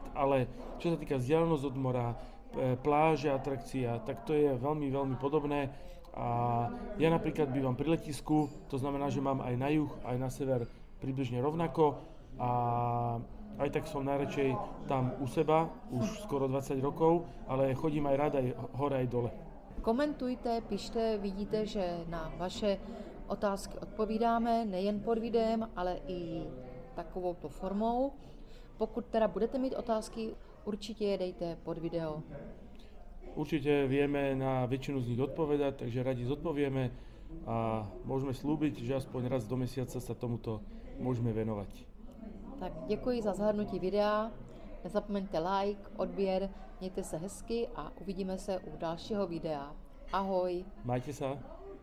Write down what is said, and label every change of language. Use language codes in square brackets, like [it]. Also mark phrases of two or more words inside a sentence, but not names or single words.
[sk] Ale čo sa týka vzdialenosť od mora, pláže, atrakcia, tak to je veľmi, veľmi podobné. A ja napríklad bývam pri letisku, to znamená, že mám aj na juh, aj na sever približne rovnako a aj tak som najradšej tam u seba, už skoro 20 rokov, ale chodím aj rád aj hore, aj dole. Komentujte, [cs] pište, vidíte, že na vaše otázky odpovídáme nejen pod videem, ale i takovouto formou. Pokud teda budete mít otázky, určitě je dejte pod video. [sk] Určite vieme na väčšinu z nich odpovedať, takže radi zodpovieme a môžeme slúbiť, že aspoň raz do mesiaca sa tomuto môžeme venovať. [cs] Tak děkuji za zhlédnutí videa, nezapomeňte like, odběr, mějte se hezky a uvidíme se u dalšího videa. Ahoj! [sk] Majte sa!